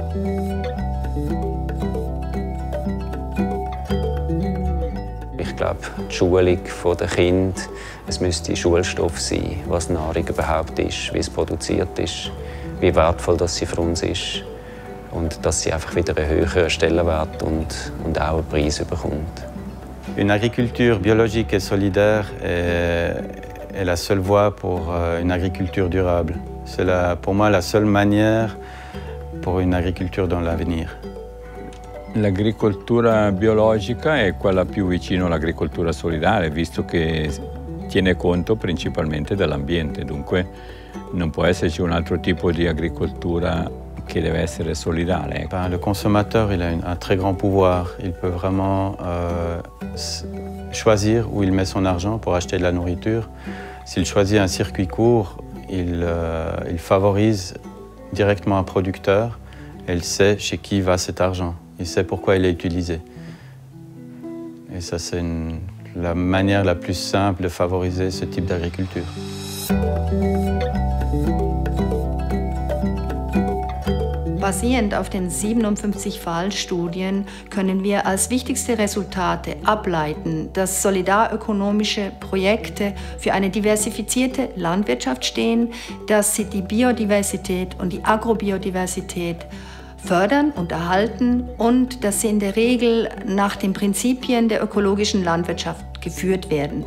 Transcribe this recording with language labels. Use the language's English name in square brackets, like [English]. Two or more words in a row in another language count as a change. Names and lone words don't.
[German] Ich glaube, die Schulung der Kinder, es müsste Schulstoff sein, was Nahrung überhaupt ist, wie es produziert ist, wie wertvoll das sie für uns ist und dass sie einfach wieder einen höheren Stellenwert und auch einen Preis bekommt. [French] Une agriculture biologique et solidaire est la seule voie pour une agriculture durable. C'est pour moi la seule manière pour une agriculture dans l'avenir. [Italian] L'agricoltura biologica è quella più vicino all'agricoltura solidale, visto che tiene conto principalmente dell'ambiente, dunque non può esserci un altro tipo di agricoltura che deve essere solidale. [French] Le consommateur il a un très grand pouvoir, il peut vraiment choisir où il met son argent pour acheter de la nourriture. S'il choisit un circuit court, il favorise directement un producteur et il sait chez qui va cet argent. Il sait pourquoi il est utilisé. Et ça, c'est la manière la plus simple de favoriser ce type d'agriculture. [German] Basierend auf den 57 Fallstudien können wir als wichtigste Resultate ableiten, dass solidarökonomische Projekte für eine diversifizierte Landwirtschaft stehen, dass sie die Biodiversität und die Agrobiodiversität fördern und erhalten und dass sie in der Regel nach den Prinzipien der ökologischen Landwirtschaft geführt werden.